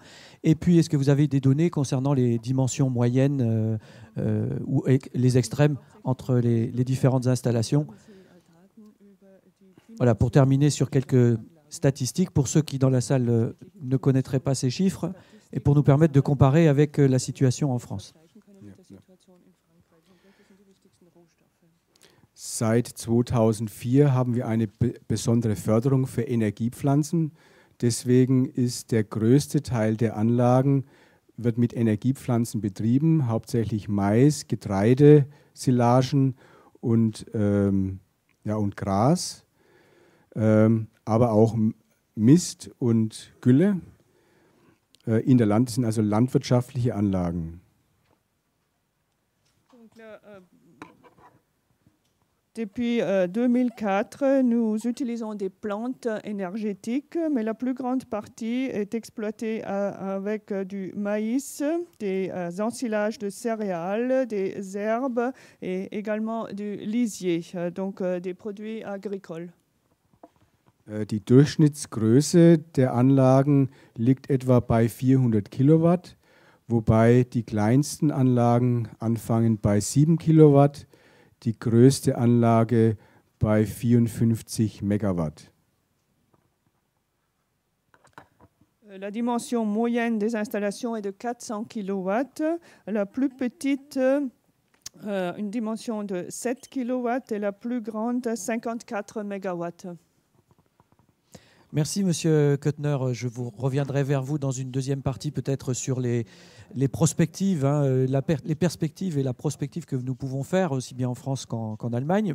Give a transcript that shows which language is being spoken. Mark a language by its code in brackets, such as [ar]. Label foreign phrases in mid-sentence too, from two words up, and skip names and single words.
[fr] Et puis, est-ce que vous avez des données concernant les dimensions moyennes ou les extrêmes entre les différentes installations? Voilà, pour terminer sur quelques statistiques, pour ceux qui dans la salle ne connaîtraient pas ces chiffres, et pour nous permettre de comparer avec la situation en France. [de] Seit 2004 haben wir eine besondere Förderung für Energiepflanzen. Deswegen ist der größte Teil der Anlagen wird mit Energiepflanzen betrieben, hauptsächlich Mais, Getreide, Silagen und Gras, aber auch Mist und Gülle. In der Land sind also landwirtschaftliche Anlagen. [fr] Depuis 2004, nous utilisons des plantes énergétiques, mais la plus grande partie est exploitée avec du maïs, des ensilages de céréales, des herbes et également du lisier, donc des produits agricoles. [de] Die Durchschnittsgröße der Anlagen liegt etwa bei 400 Kilowatt, wobei die kleinsten Anlagen anfangen bei 7 Kilowatt, die größte Anlage bei 54 Megawatt. [fr] La dimension moyenne des installations est de 400 kW. La plus petite, une dimension de 7 kW et la plus grande, 54 MW. Merci, Monsieur Kuttner. Je vous reviendrai vers vous dans une deuxième partie, peut-être sur les prospectives, hein, les perspectives et la prospective que nous pouvons faire, aussi bien en France qu'en Allemagne.